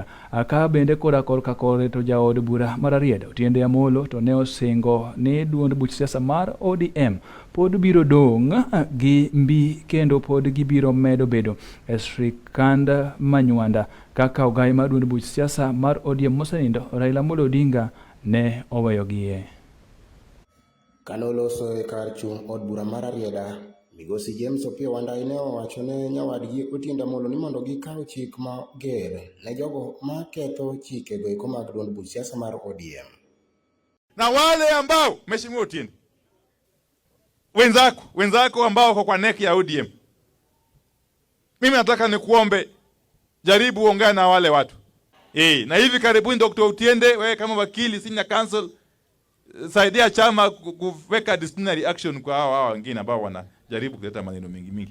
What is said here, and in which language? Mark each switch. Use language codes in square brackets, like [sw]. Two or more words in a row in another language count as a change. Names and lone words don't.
[luo] Aka bende koda korka kore to jaod bura mar Rarieda Otiende Amollo to ne osingo ni duond buch siasa mar ODM pod biro dong' gi mbi kendo pod gibiro medo bedo e sirkand manywanda kaka ogai mar duond buch siasa mar ODM mosenindo Raila Amolo Odinga ne oweyogie. Kanoloso e kar chung' od bura mar Rarieda, migosi James Opiyo Wandayi ne owacho ne nyawadgi Otiende Amollo ni mondo gikaw chik mager ne jogo maketho chike goeko mag duond buch siasa mar ODM. [sw] Na wale ambao Mheshimiwa Otiende wenzako ambao wako kwa neki ya ODM, mimi nataka nikuombe jaribu ongea na wale watu. Na hivi karibuni Dr. Otiende, wewe kama wakili [en] senior counsel, [sw] saidia chama kuweka [en] disciplinary action [sw] kwa hawa wengine ambao wanajaribu kuleta maneno mingi.